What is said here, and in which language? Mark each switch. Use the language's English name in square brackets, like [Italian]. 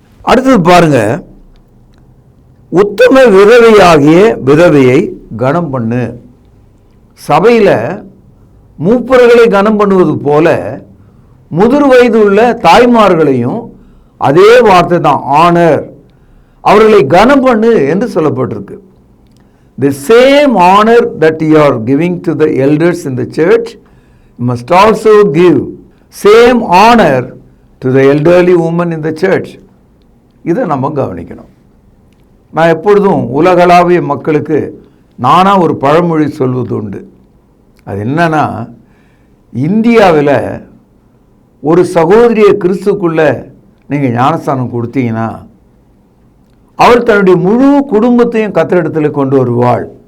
[Tamil] அடுத்தது பாருங்க, உத்தம விதவையாகிய விதவையை கனம் பண்ணு. சபையில் மூப்பர்களை கனம் பண்ணுவது போல முதிர் வயது உள்ள தாய்மார்களையும் அதே வார்த்தை தான், ஆனர், அவர்களை கனம் பண்ணு என்று சொல்லப்பட்டிருக்கு. [English] The same honor that you are giving to the elders in the church, you must also give same honor to the elderly women in the church. [Tamil] இதை நம்ம கவனிக்கணும். நான் எப்பொழுதும் உலகளாவிய மக்களுக்கு நானாக ஒரு பழமொழி சொல்வது உண்டு. அது என்னன்னா, இந்தியாவில் ஒரு சகோதரியை கிறிஸ்துக்குள்ள நீங்கள் ஞானஸ்தானம் கொடுத்தீங்கன்னா அவர் தன்னுடைய முழு குடும்பத்தையும் கர்த்தரிடத்தில் கொண்டு வருவாள்.